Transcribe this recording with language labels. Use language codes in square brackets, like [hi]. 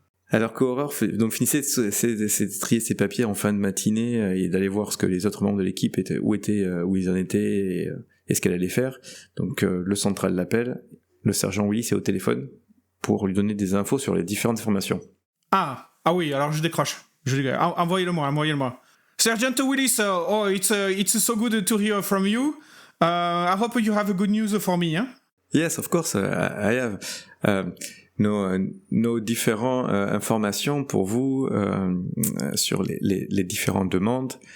[fr] Alors qu'Aurore finissait de trier ses papiers en fin de matinée et d'aller voir ce que les autres membres de l'équipe où ils en étaient et ce qu'elle allait faire. Donc le central l'appelle, le sergent Willis est au téléphone pour lui donner des infos sur les différentes formations. Ah oui, alors je décroche. Envoyez-le-moi. [en] Sergeant Willis, it's so good to hear from you. I hope you have good news for me, hein? Yes, of course, I have. [fr] Nos différentes informations pour vous sur les différentes demandes.